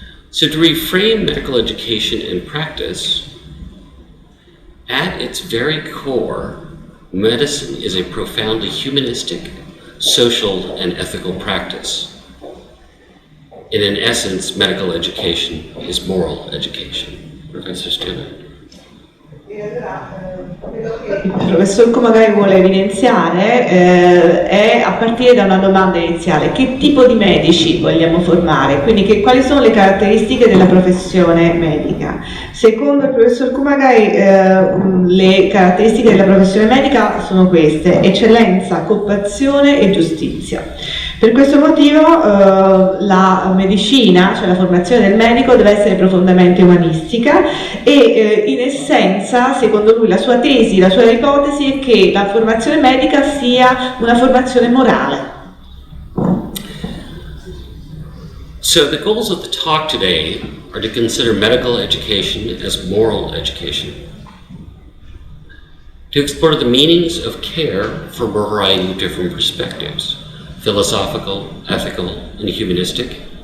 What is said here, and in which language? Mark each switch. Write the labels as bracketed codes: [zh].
[en] So to reframe medical education and practice, at its very core, medicine is a profoundly humanistic, social, and ethical practice. And in essence, medical education is moral education. Professor Striano. [it] Il professor Kumagai vuole evidenziare è a partire da una domanda iniziale: che tipo di medici vogliamo formare? Quindi quali sono le caratteristiche della professione medica? Secondo il professor Kumagai le caratteristiche della professione medica sono queste: eccellenza, compassione e giustizia. Per questo motivo la medicina, cioè la formazione del medico, deve essere profondamente umanistica e in essenza, secondo lui, la sua tesi, la sua ipotesi è che la formazione medica sia una formazione morale. [en] So the goals of the talk today are to consider medical education as moral education, to explore the meanings of care from a variety of different perspectives: philosophical, ethical, and humanistic.